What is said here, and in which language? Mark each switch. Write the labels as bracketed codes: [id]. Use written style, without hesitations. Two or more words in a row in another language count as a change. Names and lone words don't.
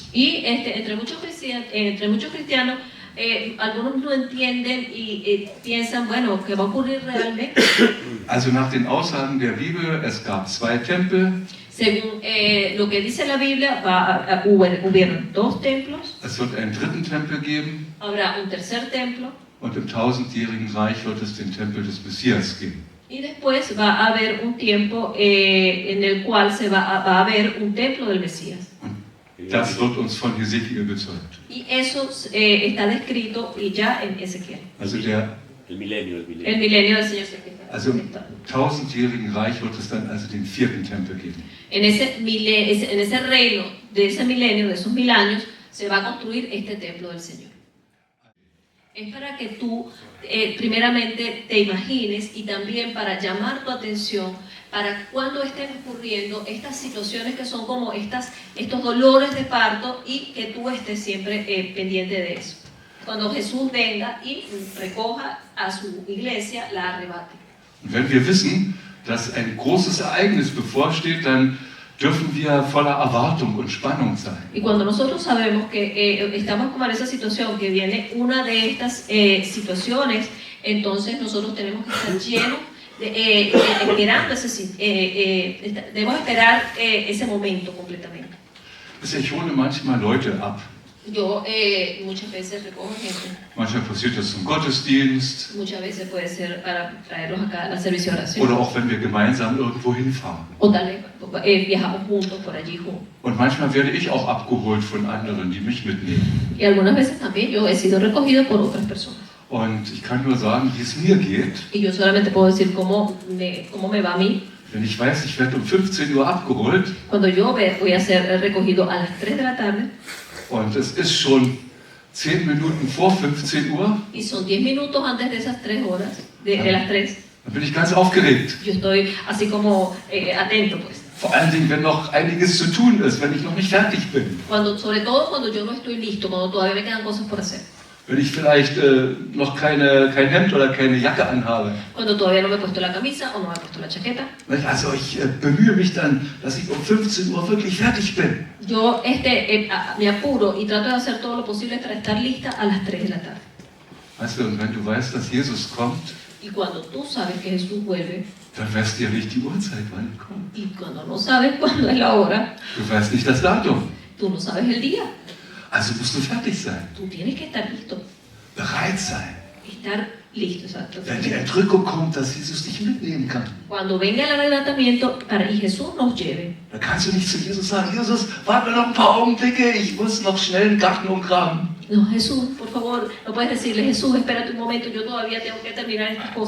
[es] Y entre muchos cristianos, algunos no entienden y piensan, bueno, ¿qué va a ocurrir realmente? [de] Also nach den Aussagen der Bibel, es gab 2 Tempel. [es] Según lo que dice la Biblia, hubieron 2 templos. [de] Es wird einen dritten Tempel geben. [es] Habrá un tercer templo. [de] Und im 1000-jährigen Reich wird es den Tempel des Messias geben. [es] Y después va a haber un tiempo en el cual va a haber un templo del Mesías. [de] Und das wird uns von Hesekiel bezeugt. [es] Y eso está descrito ya en Ezequiel. [de] Also [es] el milenio. El milenio del Señor se [de] Also im 1000-jährigen Reich wird es dann also den 4. Tempel geben. [es] En ese reino de ese milenio, de esos 1000 años, se va a construir este templo del Señor. Es para que tú primeramente te imagines y también para llamar tu atención para cuando estén ocurriendo estas situaciones que son como estos dolores de parto, y que tú estés siempre pendiente de eso. Cuando Jesús venga y recoja a su iglesia, la arrebate. [de] Und wenn wir wissen, dass ein großes Ereignis bevorsteht, dann dürfen wir voller Erwartung und Spannung sein. [es] Y cuando nosotros sabemos que estamos como en esa situación, que viene una de estas situaciones, entonces nosotros tenemos que estar llenos esperando debemos esperar ese momento completamente. [de] Ich hole manchmal Leute ab. [es] Yo muchas veces recojo gente. [de] Manchmal passiert das zum Gottesdienst. [es] Muchas veces puede ser para traerlos acá al servicio de oración. [de] Oder auch wenn wir gemeinsam irgendwo hinfahren. [es] O tal vez viajamos juntos por allí juntos. [de] Und manchmal werde ich auch abgeholt von anderen, die mich mitnehmen. [es] Y algunas veces también yo he sido recogido por otras personas. [de] Und ich kann nur sagen, wie es mir geht. [es] Y yo solamente puedo decir cómo me va a mí. [de] Wenn ich weiß, ich werde um 15 Uhr abgeholt [es] Cuando yo voy a ser recogido a las 3 de la tarde [de] und es ist schon 10 Minuten vor 15 Uhr, [es] y son 10 minutos antes de esas 3 horas, de las 3, [de] dann bin ich ganz aufgeregt. [es] yo estoy así como atento, pues. [de] Vor allen Dingen, wenn noch einiges zu tun ist, wenn ich noch nicht fertig bin. [es] Sobre todo cuando yo no estoy listo, cuando todavía me quedan cosas por hacer. [de] Wenn ich vielleicht noch kein Hemd oder keine Jacke anhabe. [es] Cuando todavía no me he puesto la camisa o no me he puesto la chaqueta. [de] Also ich bemühe mich dann, dass ich um 15 Uhr wirklich fertig bin. [es] Yo me apuro y trato de hacer todo lo posible para estar lista a las 3 de la tarde. [de] Weißt du, und wenn du weißt, dass Jesus kommt, [es] Y cuando tú sabes que Jesús vuelve, [de] dann weißt du ja nicht die Uhrzeit, wann er kommt. [es] y cuando no sabes cuándo es la hora, [de] Du weißt nicht das Datum. [es] tú no sabes el día. [de] Also musst du fertig sein, [es] Tú tienes que estar listo. [de] bereit sein. [es] Estar listo, exacto. [de] Wenn die Entrückung kommt, dass Jesus dich mitnehmen kann. [es] Cuando venga el arrebatamiento y Jesús nos lleve, [de] Da kannst du nicht zu Jesus sagen, Jesus, warte noch ein paar Augenblicke, ich muss noch schnell den Garten umgraben. [es] no, Jesús, por favor, no puedes decirle, Jesús, espérate un momento, yo todavía tengo que terminar estas cosas.